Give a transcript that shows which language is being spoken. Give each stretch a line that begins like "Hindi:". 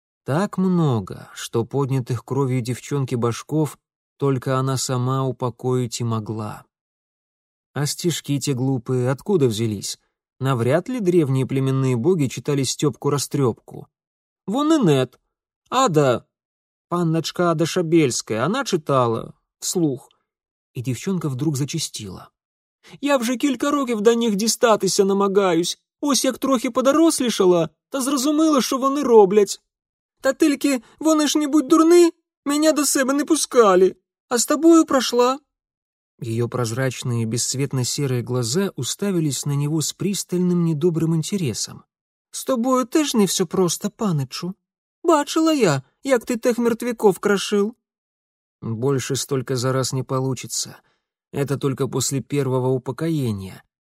Russian: Так много, что поднятых кровью девчонки башков только она сама упокоить и могла. А стишки те глупые откуда взялись? Навряд ли древние племенные боги читали Степку-растрепку. Вон и нет. Ада, панночка Ада Шабельская, она читала вслух». И девчонка вдруг зачастила.
Ukrainian: «Я вже кілька років до них дістатися намагаюсь. Ось як трохи подорослішала, та зрозуміла, що вони роблять. Та тільки вони ж не будь дурни, мене до себе не пускали. А з тобою пройшла».
Russian: Ее прозрачные бесцветно-серые глаза уставились на него с пристальным недобрым интересом.
Ukrainian: «С тобою теж не все просто, панычу. Бачила я, як ты
Russian: тех мертвяков крошил». «Больше столько за раз не получится. Это только после первого упокоения».